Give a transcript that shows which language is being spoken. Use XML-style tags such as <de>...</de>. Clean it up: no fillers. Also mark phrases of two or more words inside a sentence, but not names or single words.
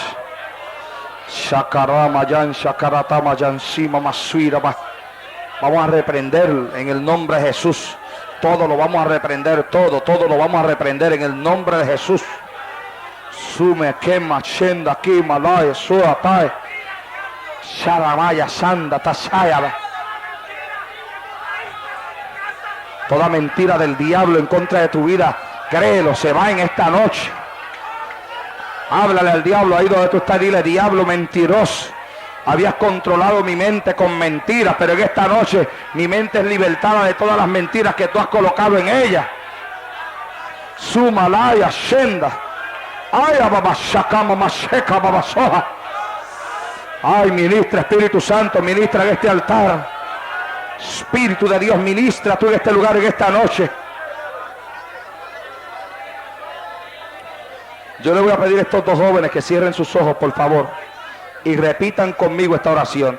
<es>Shakarama Yan Shakaratama Yan Sima Masuira. Vamos a reprender en el nombre de Jesús. Todo lo vamos a reprender, todo lo vamos a reprender en el nombre de Jesús. Sume quema shenda aquí malaya suatai. Sharamaya sanda tashayaba. Toda mentira del diablo en contra de tu vida, créelo, se va en esta noche. Háblale al diablo ahí donde tú estás, dile: diablo mentiroso, habías controlado mi mente con mentiras, pero en esta noche mi mente es libertada de todas las mentiras que tú has colocado en ella. Sumalaya shenda. Ay, ababashakama masheka babasoja. Ay, ministra, Espíritu Santo, ministra en este altar. Espíritu de Dios, ministra tú en este lugar en esta noche. Yo le voy a pedir a estos 2 jóvenes que cierren sus ojos, por favor, y repitan conmigo esta oración.</es>